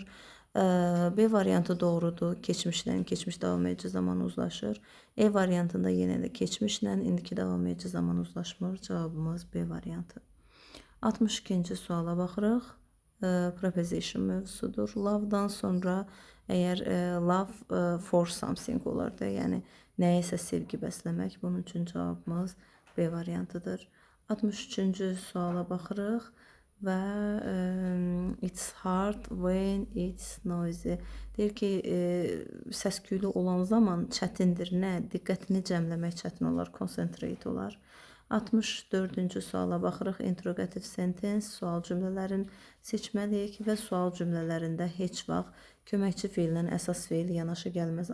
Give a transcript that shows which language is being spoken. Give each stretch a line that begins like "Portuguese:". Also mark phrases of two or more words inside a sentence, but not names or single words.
Azerbaijani: B variantı doğrudur. Keçmişlə keçmiş davam edici zaman uzlaşır. E variantında yenə də keçmişlə indiki davam edici zaman uzlaşmır. Cavabımız B variantı. 62-ci suala baxırıq. Preposition mövzusudur. Love-dan sonra əgər
English: love for something
Azerbaijani: olar da, yəni nəyəsə sevgi bəsləmək. Bunun üçün cavabımız B variantıdır. 63-cü suala baxırıq.
English: Və it's hard when it's noisy.
Azerbaijani: Deyir ki, səs-küylü olan zaman çətindir. Nə? Diqqətini cəmləmək çətin olar, concentrate olar. 64-cü suala baxırıq.
English: Interrogative sentence,
Azerbaijani: sual cümlələrin seçməliyik və sual cümlələrində heç vaxt köməkçi feillə əsas feil yanaşı gəlməz.